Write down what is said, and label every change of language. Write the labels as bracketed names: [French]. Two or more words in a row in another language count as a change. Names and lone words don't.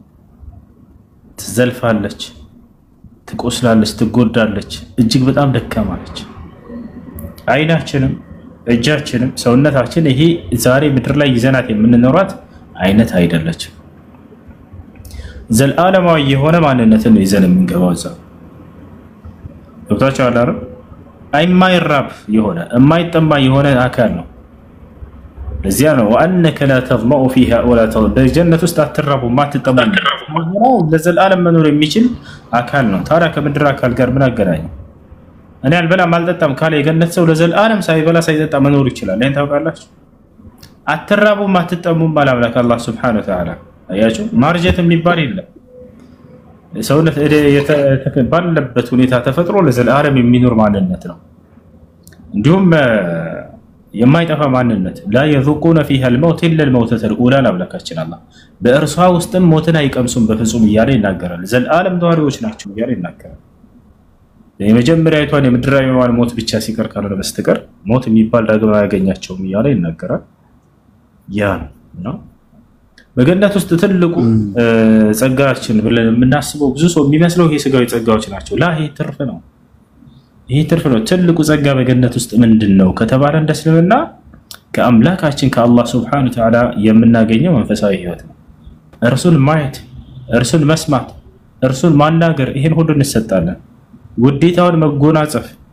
[Amharic] ትዘልፋለች፣ ትቆስላለች፣ ትጎዳለች፣ እጅግ በጣም ደካማለች። አይናችንም እጃችንም ሰውነታችን ይሄ ዛሬ ምድር ላይ ይዘናት የምንኖራት አይነት አይደለችም። ዘላለማዊ የሆነ ማንነትን ይዘን የምንገባው እዛ ገብታችሁ አላረ አይማይራብ የሆነ የማይጠማ የሆነ አካል ነው። ለዚያ ነው [Arabic] وانك لا تظمأ فيها ولا تضر [Amharic] በጀነት ውስጥ አትራቡ ማትጠሙ ነው ለዘላለም መኖር የሚችል አካል ነው። ታዲያ ከምድር አካል ጋር ምን አገናኘው? እኔ አልበላም አልጠጣም ካለ የገነት ሰው ለዘላለም ሳይበላ ሳይጠጣ መኖር ይችላል። ይሄን ታውቃላችሁ? አትራቡም አትጠሙም ባላምላክ አላህ [Arabic] سبحانه وتعالى [Amharic] አያችሁ ማርጀት የሚባል የለም። ሰውነት ባለበት ሁኔታ ተፈጥሮ ለዘላለም የሚኖር ማንነት ነው። እንዲሁም የማይጠፋ ማንነት [Arabic] لا يذوقون فيها الموت الا الموتة الاولى [Amharic] አምላካችን አላህ በእርሷ ውስጥም ሞትን አይቀምሱም በፍጹም እያለ ይናገራል። ዘላለም ነዋሪዎች ናቸው እያለ ይናገራል። የመጀመሪያዊቷን የምድራዊዋን ሞት ብቻ ሲቀር ካልሆነ በስተቀር ሞት የሚባል ዳግም አያገኛቸውም እያለ ይናገራል። ያ ነው በገነት ውስጥ ትልቁ ጸጋችን ብለን የምናስበው ብዙ ሰው የሚመስለው ይሄ ስጋዊ ጸጋዎች ናቸው። ላ ይሄ ትርፍ ነው። ይሄ ትርፍ ነው። ትልቁ ጸጋ በገነት ውስጥ ምንድነው ከተባለ እንደስልምና ከአምላካችን ከአላህ [Arabic] سبحانه وتعالى [Amharic] የምናገኘው መንፈሳዊ ህይወት ነው። እርሱን ማየት፣ እርሱን መስማት፣ እርሱን ማናገር ይሄን ሁሉ እንሰጣለን። ውዴታውን መጎናጸፍ